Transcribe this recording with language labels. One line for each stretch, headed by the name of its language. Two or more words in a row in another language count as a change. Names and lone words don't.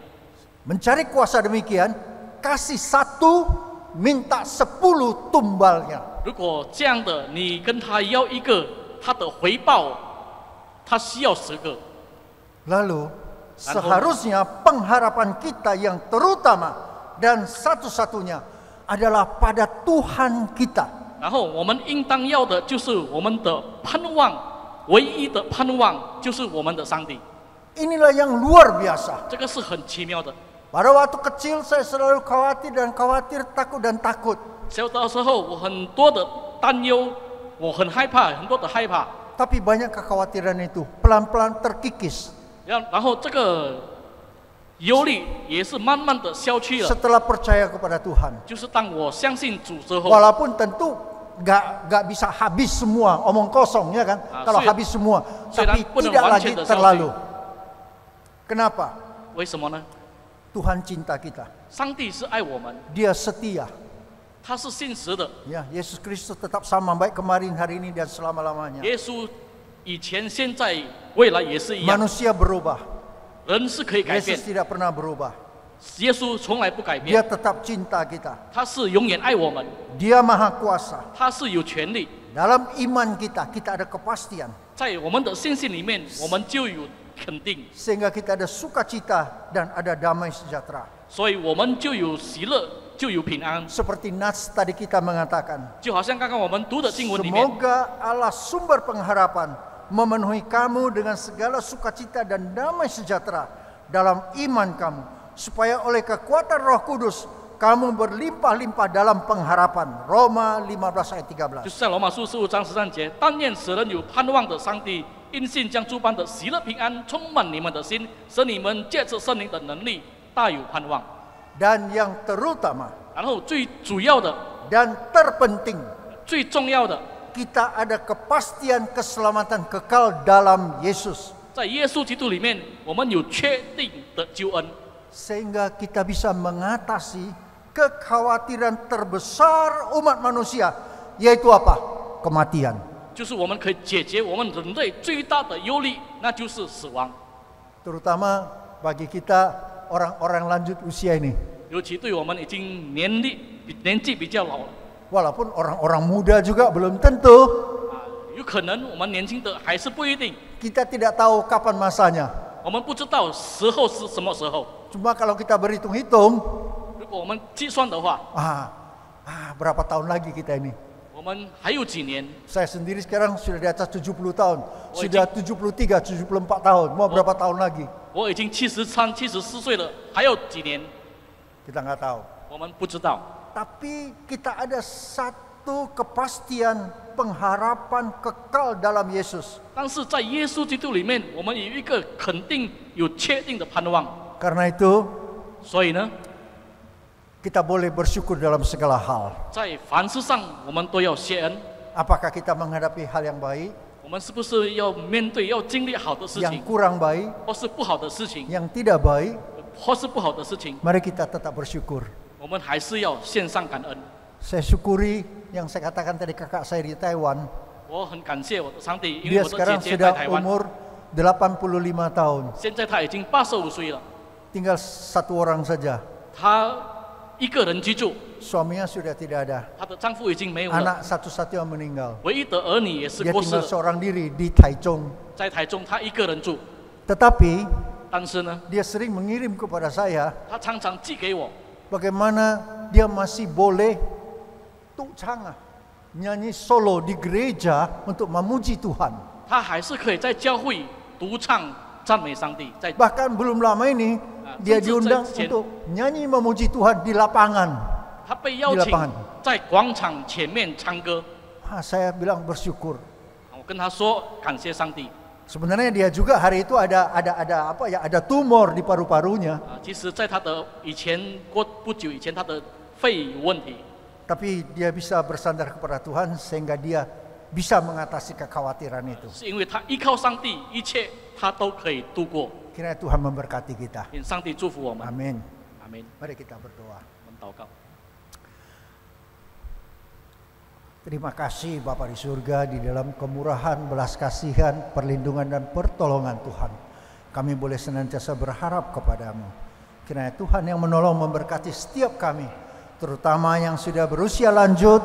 Indonesian: Mencari kuasa demikian, kasih 1, minta 10 tumbalnya.
Chinese: 如果这样的，你跟他要一个，他的回报，他需要10个。
Indonesian: Lalu seharusnya pengharapan kita yang terutama dan satu-satunya adalah pada Tuhan kita.
Chinese: 然后我们应当要的就是我们的盼望，唯一的盼望就是我们的上帝。
Indonesian: Inilah yang luar biasa.
Chinese: 这个是很奇妙的。
Indonesian: Pada waktu kecil saya selalu khawatir, takut dan takut.
Chinese: 小的时候我很多的担忧，我很害怕，很多的害怕。
Indonesian: Tapi banyak kekhawatiran itu pelan-pelan terkikis.
Chinese: 然后这个忧虑也是慢慢的消去了。
Indonesian: Setelah percaya kepada Tuhan.
Chinese: 就是当我相信主之后，
Indonesian: Walaupun tentu nggak bisa habis semua, omong kosong ya kan? Kalau habis semua, tapi tidak lagi terlalu. Kenapa?
Chinese: 为什么呢？
Indonesian: Tuhan cinta kita.
Chinese: 上帝是爱我们，
Indonesian: Dia setia.
Chinese: 他是信实的。
Indonesian: Ya, Yesus Kristus tetap sama baik kemarin, hari ini dan selama-lamanya.
Chinese: 耶稣以前、现在、未来也是一样。
Indonesian: Manusia berubah.
Chinese: 人是可以改变
Indonesian: Yesus，tidak pernah berubah.
Chinese: 耶稣从来不改
Indonesian: Dia
Chinese: 变，
Indonesian: tetap cinta kita.
Chinese: 他是永远爱我们，
Indonesian: Dia maha kuasa.
Chinese: 他是有权利。
Indonesian: Dalam iman kita, kita ada kepastian.
Chinese: 在我们的信心里面，我们就有肯定，
Indonesian: Sehingga kita ada sukacita dan ada damai sejahtera.
Chinese: 所以我们就有喜乐，就有平安。
Indonesian: Seperti Nats tadi kita mengatakan.
Chinese: 就好像刚刚我们读的经文里面，
Indonesian: Semoga Allah sumber pengharapan memenuhi kamu dengan segala sukacita dan damai sejahtera dalam iman kamu, supaya oleh kekuatan Roh Kudus kamu berlimpah-limpah dalam pengharapan. Roma 15 ayat 13.
Chinese: 就是在罗马书15章13节，但愿使人有盼望的上帝，因信将诸般的喜乐平安充满你们的心，使你们借着圣灵的能力大有盼望。
Indonesian: Dan yang terutama
Chinese: 然后最主要的、
Indonesian: dan terpenting,
Chinese: 最重要的，
Indonesian: kita ada kepastian keselamatan kekal dalam Yesus.
Chinese: 在耶稣基督里面，我们有确定的救恩，
Indonesian: Sehingga kita bisa mengatasi kekhawatiran terbesar umat manusia, yaitu apa? Kematian.
Chinese: 就是我们可以解决我们人类最大的忧虑，那就是死亡。
Indonesian: Terutama bagi kita orang-orang lanjut usia ini.
Chinese: 尤其对我们已经年纪比较老了，
Indonesian: Walaupun orang-orang muda juga belum tentu.
Chinese: 有可能我们年轻的还是不一定，
Indonesian: Kita tidak tahu kapan masanya.
Chinese: 我们不知道时候是什么时候。
Indonesian: Cuma kalau kita berhitung-hitung,
Chinese: 如果我们计算的话，
Indonesian: berapa tahun lagi kita ini?
Chinese: 我们还有几年？
Indonesian: Saya sendiri sekarang sudah di atas 70 tahun. Sudah 73, 74 tahun. Mau berapa tahun lagi?
Chinese: 我已经73、74岁了，还有几年？
Indonesian: Kita nggak tahu.
Chinese: 我们不知道。
Indonesian: tapi kita ada satu kepastian pengharapan kekal dalam Yesus.
Chinese: 但是在耶稣基督里面，我们有一个肯定、有确定的盼望。
Indonesian: Karena itu
Chinese: 所以呢，
Indonesian: kita boleh bersyukur dalam segala hal.
Chinese: 在凡事上我们都要谢恩。
Indonesian: Apakah kita menghadapi hal yang baik,
Chinese: 我们是不是要面对、要经历好的事
Indonesian: yang
Chinese: 情，
Indonesian: kurang baik,
Chinese: 或是不好的事情，
Indonesian: yang tidak baik?
Chinese: 或是不好的事情，
Indonesian: Mari kita tetap bersyukur.
Chinese: 我们还是要献上感恩。
Indonesian: Saya syukuri yang saya katakan tadi kakak saya di Taiwan.
Chinese: 我很感谢我的上帝，因
Indonesian: Dia
Chinese: 为我的
Indonesian: sekarang
Chinese: 姐姐在
Indonesian: sudah
Chinese: 台湾，
Indonesian: umur 85 tahun.
Chinese: 现在她已经85岁了，
Indonesian: Tinggal satu orang saja.
Chinese: 她一个人居住，
Indonesian: Suaminya sudah tidak ada.
Chinese: 她的丈夫已经没有了，
Indonesian: Anak satu-satunya meninggal.
Chinese: 唯一的儿女也是
Indonesian: Dia
Chinese: 过世
Indonesian: tinggal
Chinese: 了，
Indonesian: seorang diri di Taichung.
Chinese: 在台中她一个人住，
Indonesian: Tetapi
Chinese: 但是呢，
Indonesian: dia sering mengirim kepada saya
Chinese: 她常常寄给我，
Indonesian: bagaimana dia masih boleh tucang nyanyi solo di gereja untuk memuji Tuhan.
Chinese: 她还是可以在教会独唱赞美上帝，在
Indonesian: Bahkan belum lama ini dia diundang untuk nyanyi memuji Tuhan di lapangan.
Chinese: 她被邀
Indonesian: di
Chinese: 请
Indonesian: lapangan.
Chinese: 在广场前面唱歌，
Indonesian: Saya bilang bersyukur.
Chinese: 我跟她说感谢上帝。
Indonesian: Sebenarnya dia juga hari itu ada tumor di paru-parunya.
Chinese: 其实，在她的不久以前，她的肺有问题，
Indonesian: Tapi dia bisa bersandar kepada Tuhan sehingga dia bisa mengatasi kekhawatiran itu.
Chinese: 是因为她依靠上帝，一切她都可以度过。
Indonesian: Kiranya Tuhan memberkati kita.
Chinese: 愿上帝祝福我们，
Indonesian: Amin.
Chinese: 阿门。
Indonesian: Mari kita berdoa.
Chinese: 我们祷告。
Indonesian: Terima kasih Bapa di surga, di dalam kemurahan, belas kasihan, perlindungan dan pertolongan Tuhan. Kami boleh senantiasa berharap kepadamu. Kiranya Tuhan yang menolong memberkati setiap kami, terutama yang sudah berusia lanjut.